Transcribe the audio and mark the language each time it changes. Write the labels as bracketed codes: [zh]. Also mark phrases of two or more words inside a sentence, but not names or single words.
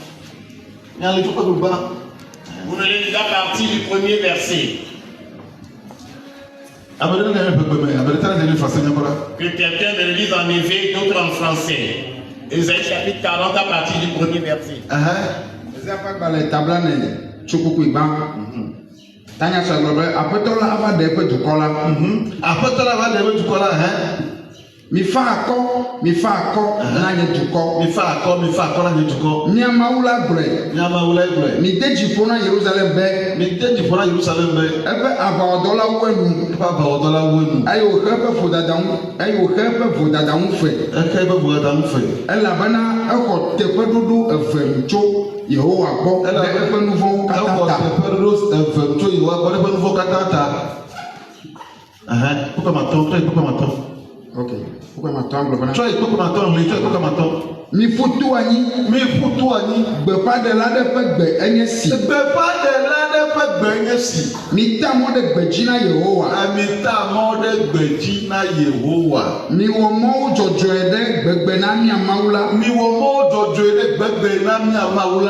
[fr] Vous me lisez à partir du premier verset. Que quelqu'un me le lise en éveil, d'autres en français. Ésaïe chapitre 40 à partir du premier verset. [ee] Mi fa akɔ n'anyɛ dukɔ. Miamaula gblɔe. Mi de dziƒo na Yerusalem bɛ. Ebe aʋawɔdɔlawo enu. Eye woxe eƒe vodadaŋu fɛ. Elabena exɔ teƒeɖoɖo eve tso Yehowa gbɔ ɖe eƒe nu vɔ̃wo katã ta. [fr] Ok. Pourquoi m'attendre? [ee] Mi futu anyi. Gbeƒã ɖela ɖe ƒe gbe enye si. Mi ta mɔ ɖe gbedzi na Yehowa. Mi wɔ mɔwo dzɔdzɔe ɖe gbegbe na mia Mawu la.